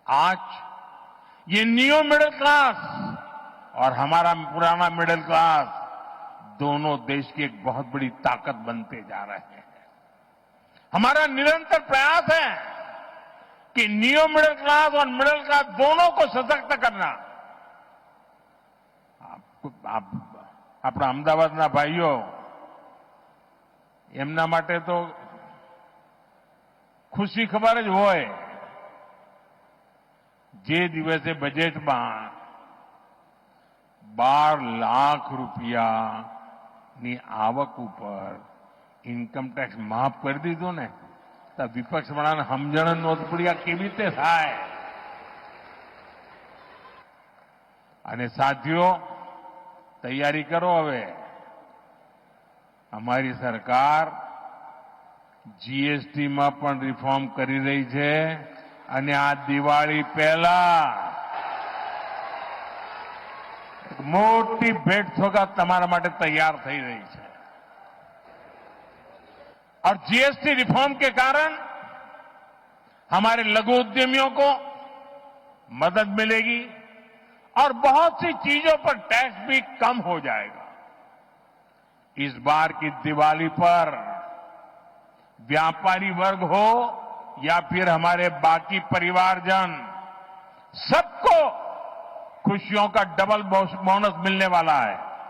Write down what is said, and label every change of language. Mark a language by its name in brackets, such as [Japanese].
[Hindi] आज ये neo middle class और हमारा पुराना मिडिल क्लास दोनों देश की एक बहुत बड़ी ताकत बनते जा रहे हैं। हमारा निरंतर प्रयास है कि नियो मिडिल क्लास और मिडिल क्लास दोनों को सशक्त करना। [Gujarati] આપણા અમદાવાદના ભાઈઓ, એમના માટે તો ખુશી ખબર જ હોય, જે દિવસે બજેટમાં 12 લાખ રૂપિયાની આવક ઉપર ઇન્કમ ટેક્સ માફ કરી દીધો ને, તો વિપક્ષવાળાને સમજણ નહોતી પડી આ કેવી રીતે થાય। અને સાથીઓ, તૈયારી કરો હવે। અમારી સરકાર જીએસટીમાં પણ રિફોર્મ કરી રહી છે અને આ દિવાળી પહેલા એક મોટી ભેટ સોગાત તમારા માટે તૈયાર થઈ રહી છે। [Hindi] और जीएसटी रिफॉर्म के कारण हमारे लघु उद्यमियों को मदद मिलेगी और बहुत सी चीजों पर टैक्स भी कम हो जाएगा। इस बार की दिवाली पर व्यापारी वर्ग हो या फिर हमारे बाकी परिवारजन, सबको खुशियों का डबल बोनस मिलने वाला है।